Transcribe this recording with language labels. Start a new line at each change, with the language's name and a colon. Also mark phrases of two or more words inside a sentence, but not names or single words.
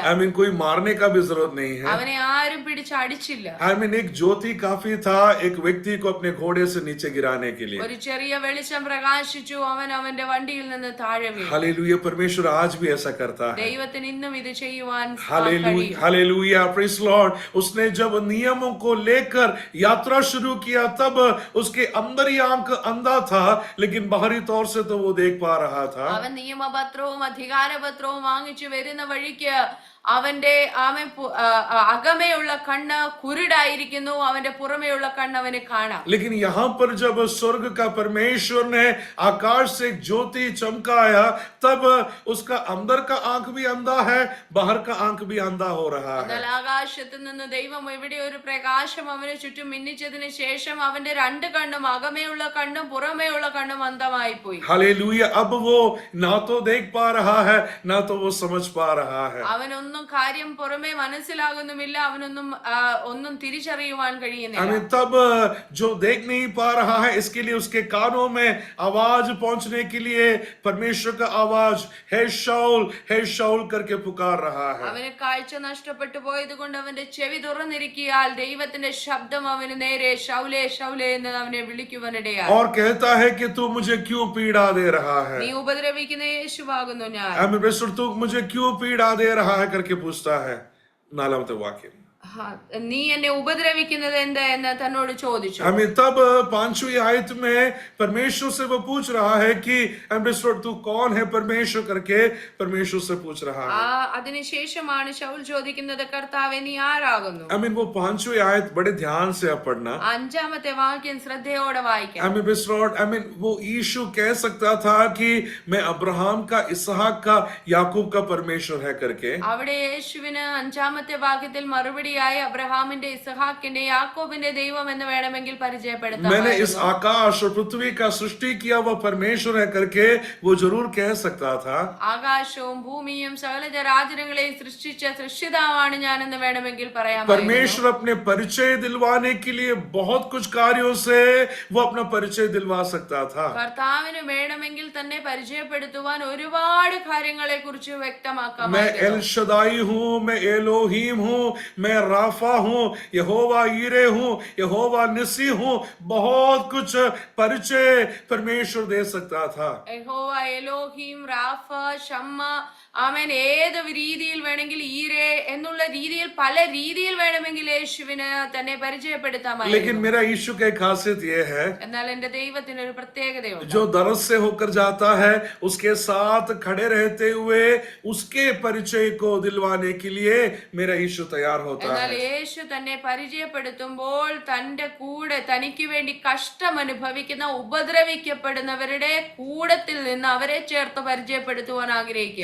Hindi: कोई मारने का भी जरूरत नहीं है।
Malayalam: അവനെ ആരും പിടിച്ച് അടിച്ചില്ല.
Hindi: एक ज्योति काफी था एक व्यक्ति को अपने घोड़े से नीचे गिराने के लिए।
Malayalam: ഒരു ചെറിയ വെളിച്ചം പ്രകാശിച്ചു, അവൻ അവന്റെ വണ്ടിയിൽ നിന്ന് താഴെ വീണു.
Hindi: हालेलुया। परमेश्वर आज भी ऐसा करता है।
Malayalam: ദൈവത്തിന് ഇന്നും ഇത് ചെയ്യുവാൻ
Hindi: हालेलुया, हालेलुया,
English: praise Lord.
Hindi: उसने जब नियमों को लेकर यात्रा शुरू किया तब उसके अंदर ही आंख अंधा था, लेकिन बाहरी तौर से तो वो देख पा रहा था।
Malayalam: അവൻ നിയമപത്രവും അധികാരപത്രവും വാങ്ങിച്ചു വരുന്ന വഴിക്ക് അവന്റെ അകമേയുള്ള കണ്ണ് കുരുടായിരിക്കുന്നു, അവന്റെ പുറമേയുള്ള കണ്ണ് അവന് കാണാം.
Hindi: लेकिन यहाँ पर जब स्वर्ग का परमेश्वर ने आकाश से एक ज्योति चमकाया, तब उसका अंदर का आंख भी अंधा है, बाहर का आंख भी अंधा हो रहा है.
Malayalam: എന്നാൽ ആകാശത്ത് നിന്ന് ദൈവം ഇവിടെ ഒരു പ്രകാശം അവന് ചുറ്റും മിന്നിച്ചതിന് ശേഷം അവന്റെ രണ്ട് കണ്ണും, അകമേയുള്ള കണ്ണും പുറമേയുള്ള കണ്ണും അന്ധമായി പോയി.
Hindi: हालेलुया. अब वो ना तो देख पा रहा है, ना तो वो समझ पा रहा है.
Malayalam: അവനൊന്നും കാര്യം പുറമേ മനസ്സിലാകുന്നുമില്ല, അവനൊന്നും ഒന്നും തിരിച്ചറിയുവാൻ കഴിയുന്നില്ല.
Hindi: तब जो देख नहीं पा रहा है, इसके लिए उसके कानों में आवाज पहुंचने के लिए परमेश्वर का आवाज हे शाऊल करके पुकार रहा है.
Malayalam: അവന് കാഴ്ച നഷ്ടപ്പെട്ടു പോയത് കൊണ്ട് അവന്റെ ചെവി തുറന്നിരിക്കിയാൽ ദൈവത്തിന്റെ ശബ്ദം അവന് നേരെ ശൗലേ ശൗലേ എന്ന് അവനെ വിളിക്കുവാനിടയായി.
Hindi: और कहता है कि तू मुझे क्यों पीड़ा दे रहा है,
Malayalam: നീ ഉപദ്രവിക്കുന്ന യേശുവാകുന്നു ഞാൻ.
Hindi: परमेश्वर तू मुझे क्यों पीड़ा दे रहा है करके पूछता है. 4वां वाक्य.
Malayalam: നീ എന്നെ ഉപദ്രവിക്കുന്നത് എന്താ എന്ന് തന്നോട് ചോദിച്ചു.
Hindi: तब 5वीं आयत में परमेश्वर से वो पूछ रहा है कि तू कौन है परमेश्वर करके परमेश्वर से पूछ रहा है.
Malayalam: അതിനുശേഷമാണ് ശൗൽ ചോദിക്കുന്നത്, കർത്താവേ നീ ആരാകുന്നു?
Hindi: वो 5वीं आयत बड़े ध्यान से आप पढ़ना.
Malayalam: അഞ്ചാമത്തെ വാക്യം ശ്രദ്ധയോടെ വായിക്കാം.
Hindi: वो यीशु कह सकता था कि मैं अब्राहम का, इसहाक का, याकूब का परमेश्वर है करके.
Malayalam: അവിടെ യേശുവിന് അഞ്ചാമത്തെ വാക്യത്തിൽ മറുപടിയായി അബ്രഹാമിന്റെ, ഇസഹാക്കിന്റെ, യാക്കോബിന്റെ ദൈവം എന്ന് വേണമെങ്കിൽ പരിചയപ്പെടുത്താം.
Hindi: मैंने इस आकाश और पृथ्वी का सृष्टि किया वो परमेश्वर है करके वो जरूर कह सकता था.
Malayalam: ആകാശവും ഭൂമിയും സകല ജരാചരങ്ങളെയും സൃഷ്ടിച്ച സൃഷ്ടിതാവാണ് ഞാൻ എന്ന് വേണമെങ്കിൽ പറയാം.
Hindi: परमेश्वर अपने परिचय दिलवाने के लिए बहुत कुछ कार्यों से वो अपना परिचय दिलवा सकता था.
Malayalam: കർത്താവിന് വേണമെങ്കിൽ തന്നെ പരിചയപ്പെടുത്തുവാൻ ഒരുപാട് കാര്യങ്ങളെ കുറിച്ച് വ്യക്തമാക്കാം.
Hindi: मैं एल शदाई हूँ, मैं एलोहीम हूँ, मैं राफा हूँ, यहोवा ईरे हूँ, यहोवा निसी हूँ. बहुत कुछ परिचय परमेश्वर दे सकता था.
Malayalam: യഹോവ, എലോഹീം, റാഫ, ഷമ്മ, ആമേൻ, ഏത് രീതിയിൽ വേണമെങ്കിൽ ഈരെ എന്നുള്ള രീതിയിൽ പല രീതിയിൽ വേണമെങ്കിൽ യേശുവിന് തന്നെ പരിചയപ്പെടുത്താമായിരുന്നു.
Hindi: लेकिन मेरा यीशु की खासियत ये है,
Malayalam: എന്നാൽ എന്റെ ദൈവത്തിന് ഒരു പ്രത്യേകതയുണ്ട്.
Hindi: जो दरस से होकर जाता है उसके साथ खड़े रहते हुए उसके परिचय को दिलवाने के लिए मेरा यीशु तैयार होता
Malayalam: എന്നാൽ
Hindi: है.
Malayalam: യേശു തന്നെ പരിചയപ്പെടുത്തുമ്പോൾ തന്റെ കൂടെ തനിക്ക് വേണ്ടി കഷ്ടം അനുഭവിക്കുന്ന, ഉപദ്രവിക്കപ്പെടുന്നവരുടെ കൂടത്തിൽ നിന്ന് അവരെ ചേർത്ത് പരിചയപ്പെടുത്തുവാൻ ആഗ്രഹിക്കുക.